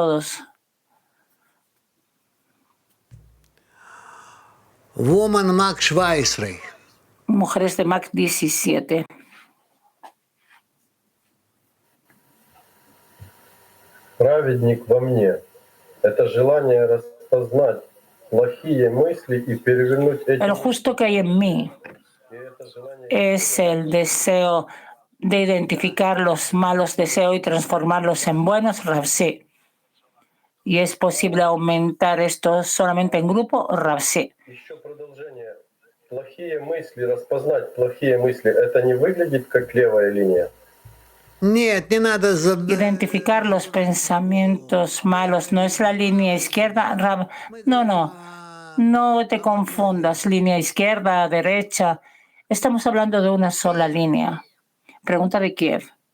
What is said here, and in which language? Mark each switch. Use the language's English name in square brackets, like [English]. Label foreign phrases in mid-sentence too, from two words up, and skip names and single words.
[English] Woman Mach 17. [Spanish] Mujeres de Mach 17. [Russian] Праведник во мне – это желание распознать плохие мысли и перевернуть эти... [Spanish] El justo que hay en mí es el deseo de identificar los malos deseos y transformarlos en buenos. Rab, sí. ¿Y es posible aumentar esto solamente en grupo? Rab, sí. [Russian] Еще продолжение. Плохие мысли, распознать плохие мысли – это не выглядит как левая линия? [Spanish] Identificar los pensamientos malos no es la línea izquierda. Rab, no te confundas, línea izquierda, derecha. Estamos hablando de una sola línea. Pregunta de Kiev.